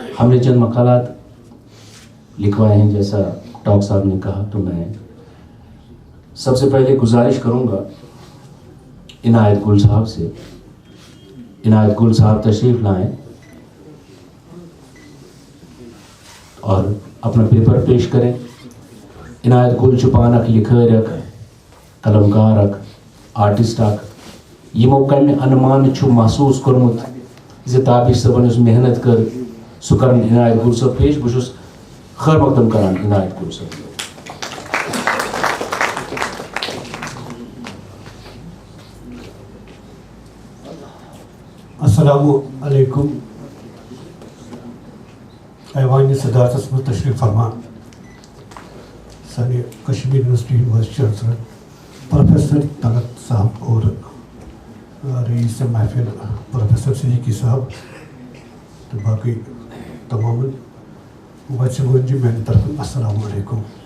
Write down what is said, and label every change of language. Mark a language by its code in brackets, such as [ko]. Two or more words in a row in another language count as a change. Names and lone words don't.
[ur] ہم نے چند مقالات لکھوائے ہیں جیسا ٹاک صاحب نے کہا، تو میں سب سے پہلے گزارش کروں گا عنایت گل صاحب سے۔ عنایت گل صاحب تشریف لائیں اور اپنا پیپر پیش کریں۔ [ks] عنایت گل چپانک لکھارک، قلمکارک، آرٹسٹ اک یمو کمہ انمان چھو محسوس کورمت زِ تابش صٲبن یُس محنت کر سُہ کرن عنایت گل صٲب پیش۔ بہٕ چھُس خیر مقدم کران عنایت گل صٲب۔ [ar] السلام علیکم۔ [ur] ایوان صدارت میں تشریف فرما سانی کشمیر یونیورسٹی [en] vice chancellor [ur] پروفیسر طلعت صاحب اور رئیس محفل پروفیسر صدیقی صاحب تو باقی تمام بچوں جی میری طرف [ar] السلام علیکم۔